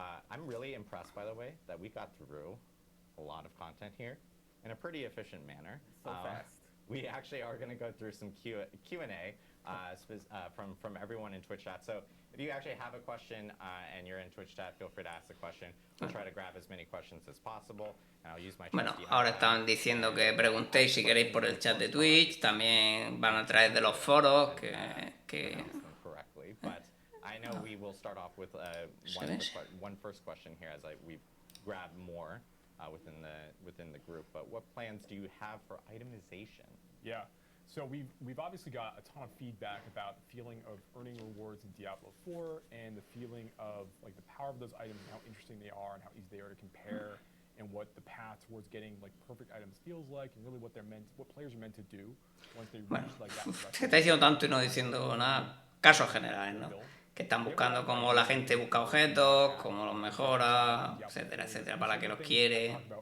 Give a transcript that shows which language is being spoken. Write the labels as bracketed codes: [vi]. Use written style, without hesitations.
[en] I'm really impressed, by the way, that we got through a lot of content here in a pretty efficient manner. So fast. We actually are going to go through some Q&A from everyone in Twitch chat. So if you actually have a question and you're in Twitch chat, feel free to ask the question. We'll try to grab as many questions as possible. And I'll use my [es] bueno, ahora están diciendo que preguntéis si queréis por el chat de Twitch. También van a traer de los foros que... [en] Correctly, but I know we will start off with one first question here as we grab more within the group. But what plans do you have for itemization? Yeah, so we've obviously got a ton of feedback about the feeling of earning rewards in Diablo 4 and the feeling of like the power of those items and how interesting they are and how easy they are to compare and what the path towards getting like perfect items feels like and really what players are meant to do once they reach like that. [es] Se está diciendo tanto y no diciendo nada. Casos generales, ¿no? que están buscando cómo la gente busca objetos, cómo los mejora, etcétera, etcétera, para que los quiere.